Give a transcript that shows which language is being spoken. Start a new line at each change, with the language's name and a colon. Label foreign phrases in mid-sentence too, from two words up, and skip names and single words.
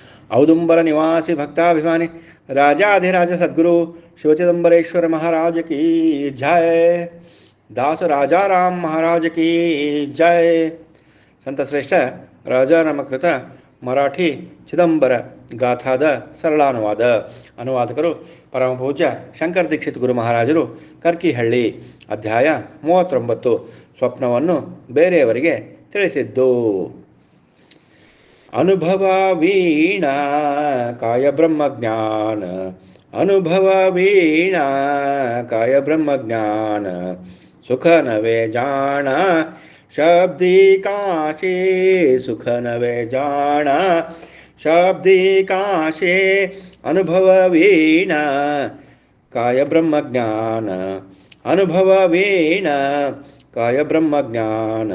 Hindi: औदुंबर निवासी भक्ताभिमानी राजाधिराज सद्गुरु शिवचिदंबरेश्वर महाराज की जय। दास राजा राम महाराज की जय।
Kannada: ಸಂತಶ್ರೇಷ್ಠ ರಾಜಾರಾಮಕೃತ ಮರಾಠಿ ಚಿದಂಬರ ಗಾಥಾದ ಸರಳಾನುವಾದ. ಅನುವಾದಕರು ಪರಮಪೂಜ್ಯ ಶಂಕರ ದೀಕ್ಷಿತ್ ಗುರು ಮಹಾರಾಜರು, ಕರ್ಕಿಹಳ್ಳಿ. ಅಧ್ಯಾಯ 39. ಸ್ವಪ್ನವನ್ನು ಬೇರೆಯವರಿಗೆ ತಿಳಿಸಿದ್ದು.
Marathi: अनुभव वीणा काय ब्रह्मज्ञान, अनुभव वीणा काय ब्रह्मज्ञान, सुख नवे जाण शब्दी काशे, सुख नवे जाना शब्दी काशे, अनुभव वीणा काय ब्रह्म ज्ञान, अनुभव वीणा काय ब्रह्म ज्ञान.